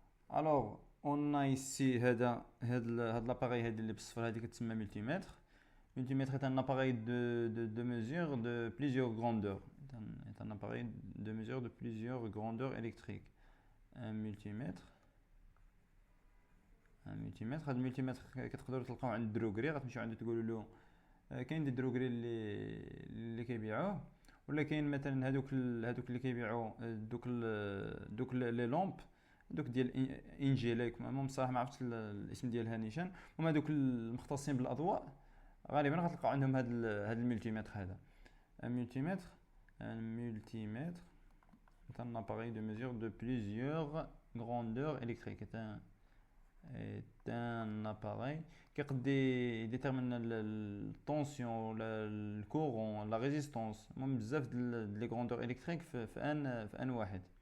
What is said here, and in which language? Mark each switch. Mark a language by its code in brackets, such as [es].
[fr] Alors on a ici [ar] هذا [fr] l'appareil [ar] اللي بالصفر هذه كتسمى [fr] multimètre. Multimètre est un appareil de mesure de plusieurs grandeurs. C'est un appareil de mesure de plusieurs grandeurs électriques. Un multimètre. [ar] هذا الملتيمتر كتقدروا تلقاوه عند الدروغري، غتمشيو عنده تقولوا له كاين دي الدروغري اللي كيبيعوه، ولا كاين مثلا هذوك اللي كيبيعوا دوك لي لومب دوك ديال انجيليك، بصراحه ما عرفتش الاسم ديالها نيشان، هما دوك المختصين بالاضواء غالبا غتلقاو عندهم هذا الملتيمتر. هذا الملتيمتر [fr] est un appareil de mesure de plusieurs grandeurs électriques. est un appareil qui détermine la tension, le courant, la résistance, [ar] بزاف [fr] les grandeurs électriques [ar] في ان واحد.